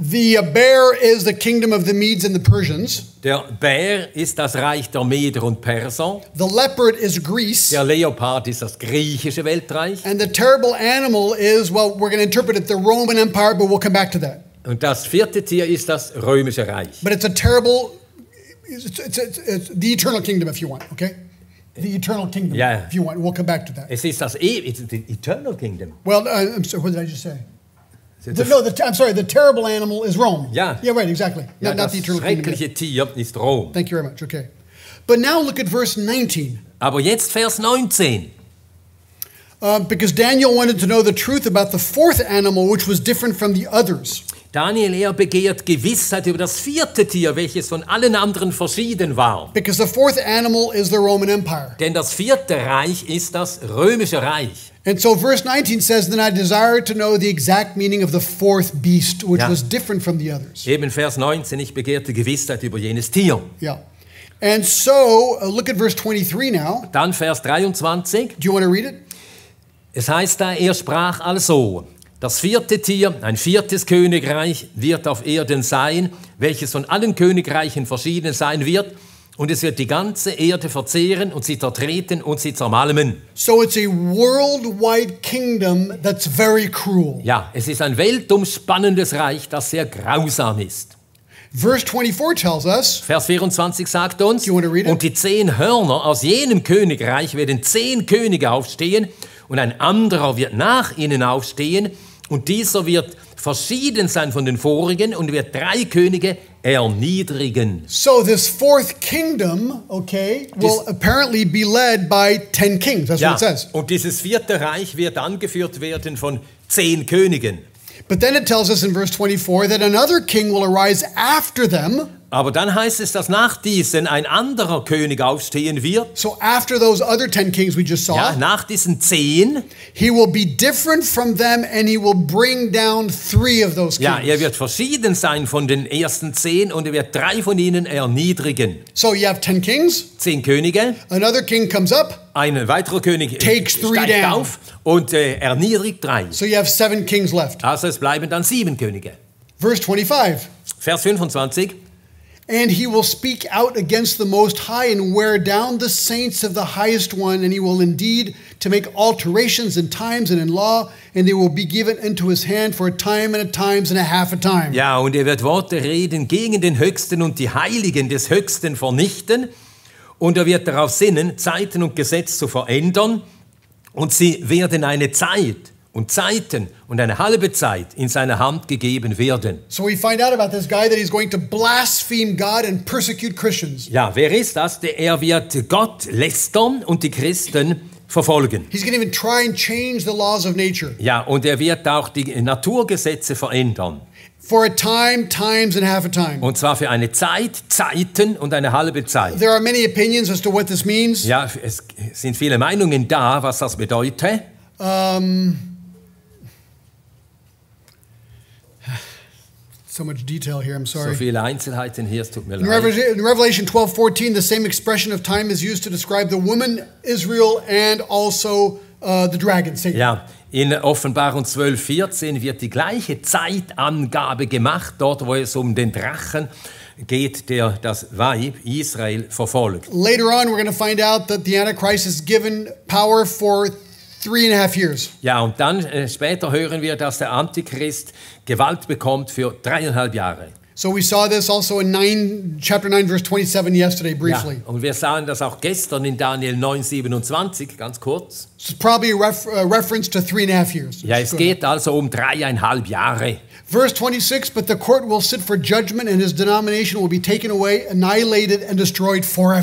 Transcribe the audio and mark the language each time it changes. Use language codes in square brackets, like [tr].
[en] The bear is the kingdom of the Medes and the Persians. [de] Der Bär ist das Reich der Meder und Perser. [en] The leopard is Greece. [de] Der Leopard ist das griechische Weltreich. [en] And the terrible animal is, well, we're going to interpret it the Roman Empire, but we'll come back to that. [de] Und das vierte Tier ist das römische Reich. [en] But it's a terrible, it's the eternal kingdom if you want, okay? the eternal kingdom, Yeah. if you want. We'll come back to that. [de] Es ist das [en] it's the eternal kingdom. Well, I'm sorry, what did I just say? I'm sorry, the terrible animal is Rome. [de] Ja. [en] Yeah, right, exactly. [de] Ja, [en] not [de] das [en] the eternal kingdom. [de] schreckliche Tier ist Rom. [en] Thank you very much, okay. But now look at verse 19. [de] Aber jetzt Vers 19. [en] Because Daniel wanted to know the truth about the fourth animal, which was different from the others. [de] Daniel, er begehrt Gewissheit über das vierte Tier, welches von allen anderen verschieden war. [en] Because the fourth animal is the Roman Empire. [de] Denn das vierte Reich ist das römische Reich. [en] And so verse 19 says, then I desired to know the exact meaning of the fourth beast, which [de] Ja. [en] was different from the others. [de] Eben Vers 19, ich begehrte Gewissheit über jenes Tier. [en] Yeah. And so, look at verse 23 now. [de] Dann Vers 23. [en] Do you want to read it? [de] Es heißt da, er sprach also, das vierte Tier, ein viertes Königreich wird auf Erden sein, welches von allen Königreichen verschieden sein wird, und es wird die ganze Erde verzehren und sie zertreten und sie zermalmen. [en] So it's a worldwide kingdom that's very cruel. [de] Ja, es ist ein weltumspannendes Reich, das sehr grausam ist. [en] Verse 24 tells us, [de] Vers 24 sagt uns, [en] You wanna read it? [de] und die 10 Hörner aus jenem Königreich werden 10 Könige aufstehen, und ein anderer wird nach ihnen aufstehen, und dieser wird verschieden sein von den vorigen und wird 3 Könige erniedrigen. [en] so this fourth kingdom, okay, will apparently be led by 10 kings. That's [de] Ja, [en] what it says. [de] und dieses vierte Reich wird angeführt werden von 10 Königen. [en] But then it tells us in verse 24 that another king will arise after them. [de] Aber dann heißt es, dass nach diesen ein anderer König aufstehen wird. [en] So after those other 10 kings we just saw, [de] Ja, nach diesen 10. [en] he will be different from them and he will bring down 3 of those [de] Ja, [en] kings. [de] er wird verschieden sein von den ersten 10 und er wird 3 von ihnen erniedrigen. [en] So you have 10 kings, [de] 10 Könige, [en] another king comes up, [de] ein weiterer König [en] Takes 3 [de] steigt down. auf und erniedrigt 3. [en] so you have 7 kings left. [de] Also es bleiben dann 7 Könige. [en] Verse 25. [de] Vers 25. [en] And he will speak out against the Most High and wear down the saints of the Highest One, and he will indeed to make alterations in times and in law, and they will be given into his hand for a time and a times and a half a time. [de] Ja, und er wird Worte reden gegen den Höchsten und die Heiligen des Höchsten vernichten. Und er wird darauf sinnen, Zeiten und Gesetz zu verändern. Und sie werden eine Zeit und Zeiten und eine halbe Zeit in seine Hand gegeben werden. [en] So we find out about this guy that he's going to blaspheme God and persecute Christians. [de] Ja, wer ist das? Er wird Gott lästern und die Christen verfolgen. [en] He's going to even try and change the laws of nature. [de] Ja, und er wird auch die Naturgesetze verändern. [en] For a time, times, and half a time. [de] Und zwar für eine Zeit, Zeiten und eine halbe Zeit. [en] There are many opinions as to what this means. [de] Ja, es sind viele Meinungen da, was das bedeutet. [en] So much detail here, I'm [de] So [en] sorry. [de] viele Einzelheiten hier, es tut mir [en] In [de] leid. [en] Revelation 12:14, the same expression of time is used to describe the woman Israel and also the dragon, Satan. [de] Ja, in Offenbarung 12,14 wird die gleiche Zeitangabe gemacht, dort wo es um den Drachen geht, der das Weib Israel verfolgt. [en] Later on, we're going to find out that the Antichrist is given power for 3.5 years. [de] Ja, und dann später hören wir, dass der Antichrist Gewalt bekommt für 3,5 Jahre. [en] So we saw this also in chapter 9, verse 27 yesterday, briefly. [de] Ja, und wir sahen das auch gestern in Daniel 9,27, ganz kurz. [en] So it's probably a reference to 3.5 years. [de] Ja, es geht also um 3,5 Jahre. [en] Verse 26, but the court will sit for judgment and his denomination will be taken away, annihilated and destroyed forever.